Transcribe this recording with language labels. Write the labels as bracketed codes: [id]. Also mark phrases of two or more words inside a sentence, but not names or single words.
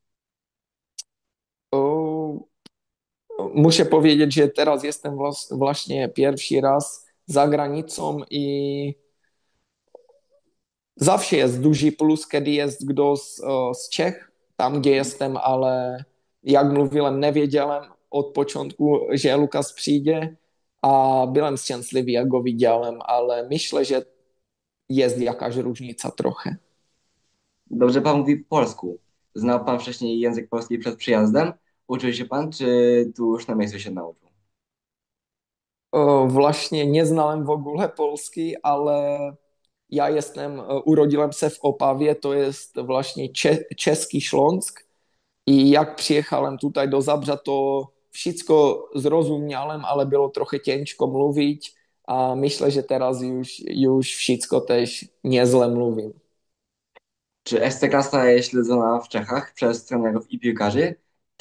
[pl] O, Muszę powiedzieć, że teraz jestem właśnie pierwszy raz za granicą i zawsze jest duży plus, kiedy jest kdo z Czech, tam gdzie jestem, ale jak mówiłem, nevěděłem od początku, że Lukas přijde a byłem szczęśliwy, jak go widziałem, ale myślę, że jest jakaś różnica trochę. Dobrze pan mówi po polsku. Znał pan wcześniej język polski przed przyjazdem? Uczył się pan, czy tu już na miejscu się nauczył? Właśnie nie znałem w ogóle Polski, ale ja jestem, urodziłem se [cs] v Opavě, [pl] to jest właśnie český Śląsk i jak przyjechałem tutaj do Zabrza, to wszystko zrozumiałem, ale było trochę ciężko mówić a myślę, że teraz już wszystko też nieźle mówię. Czy Ekstraklasa jest śledzona w Czechach przez trenerów i piłkarzy?